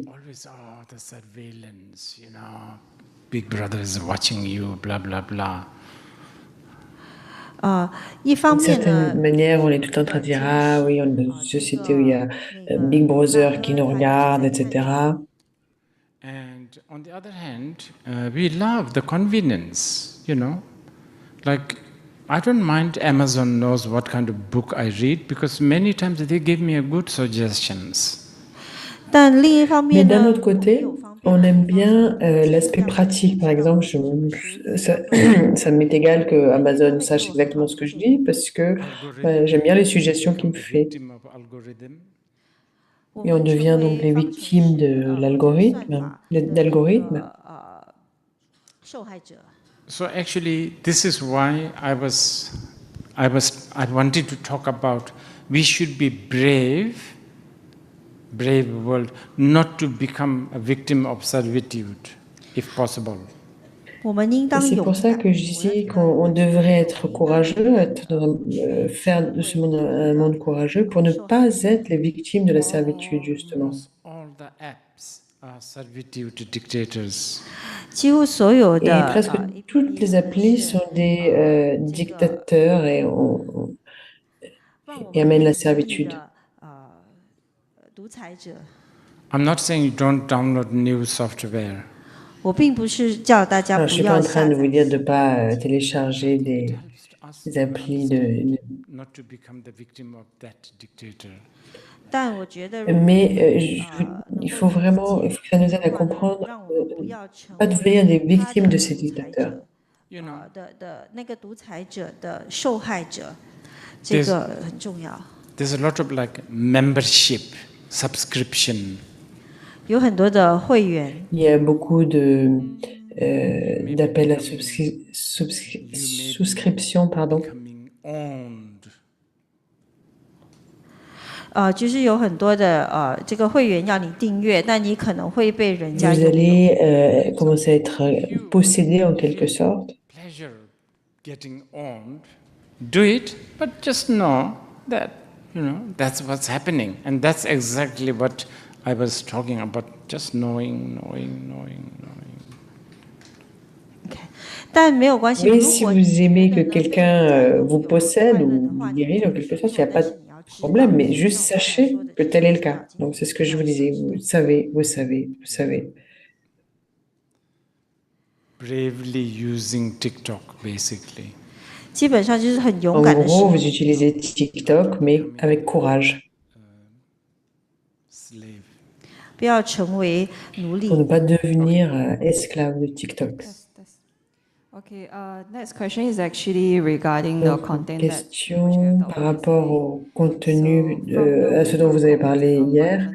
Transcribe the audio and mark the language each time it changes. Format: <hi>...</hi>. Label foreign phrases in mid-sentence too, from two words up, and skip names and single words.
<en>Always, the surveillance, Big Brother is watching you, blah, blah, blah.</en> <zh>一方</zh> <fr>D'une</fr> <zh>面呢，</zh> <fr>certaine manière, on est tout le temps en train de dire, ah oui, on est dans une société où il y a Big Brother qui nous regarde, etc.</fr> <en>And on the other hand, we love the convenience, Like, I don't mind Amazon knows what kind of book I read because many times they give me a good suggestions.</en> <zh>但另一方</zh> <fr>Mais</fr> <zh>面</zh> <fr>d'un</fr> <zh>呢，</zh> <fr>autre côté, on aime bien l'aspect pratique. Par exemple, ça m'est égal que Amazon sache exactement ce que je lis parce que j'aime bien les suggestions qu'il me fait. Et on devient donc les victimes de l'algorithme, d'algorithmes.</fr> <zh>受害者。</zh> <en>So actually, this is why I wanted to talk about we should be brave world, not to become a victim of servitude, if possible.</en> <zh>我们应</zh> <fr>Et</fr> <zh>当</zh> <fr>c'est</fr> <zh>勇</zh> <fr>pour ça</fr> <zh>敢。</zh> <fr>que je disais qu'on devrait être courageux, faire de ce monde un monde courageux pour ne pas être les victimes de la servitude, justement.</fr> <en>All the apps are servitude dictators.</en> <zh>几乎所有</zh> <fr>Et</fr> <zh>的</zh> <fr>presque toutes les applis sont des dictateurs et amènent la servitude.</fr> <zh>独裁者。</zh> <en>I'm not saying you don't download new software.</en> <zh>我并不是叫大家</zh> <fr>Alors, je</fr> <zh>不</zh> <fr>suis pas</fr> <zh>要</zh> <fr>en train</fr> <zh>下</zh> <fr>de</fr> <zh>载</zh> <fr>vous dire de ne pas télécharger des applis</fr> <en>Not to become the victim of that dictator.</en> <zh>但我觉得</zh> <fr>Mais il faut vraiment, il faut que ça nous aide à comprendre,</fr> <zh>让我们不要成</zh> <fr>pas devenir des victimes de ces dictateurs.</fr> <zh>的那个独裁者的受害者，这个很重要。</zh> <en>There's a lot of like membership, subscription.</en> <zh>有很多的会员。</zh> <fr>Il y a beaucoup d'appels à souscription, pardon.</fr> <zh>就是有很多的这个会员要你订阅，但你可能会被人家</zh> <fr>Vous allez commencer à être possédé en quelque sorte.</fr> <en>Pleasure getting owned. Do it, but just know that, that's what's happening. And that's exactly what I was talking about, just knowing.</en> <zh>但没有关系。</zh> <fr>Mais si vous aimez que quelqu'un vous possède ou vous dirige en quelque sorte, il n'y a pas de problème. Mais juste sachez que tel est le cas. Donc c'est ce que je vous disais. Vous savez.</fr> <en>Bravely using TikTok, basically.</en> <zh>基本上就是很</zh> <fr>En</fr> <zh>勇敢的</zh> <fr>gros, vous utilisez TikTok, mais avec courage.</fr> <zh>不要成为奴隶。</zh> <fr>Pour ne pas devenir esclave de TikTok.</fr> <en>Okay, next question is actually regarding the</en> <fr>Donc,</fr> <en>content</en> <fr>question par rapport au contenu, à ce dont vous avez parlé hier.</fr>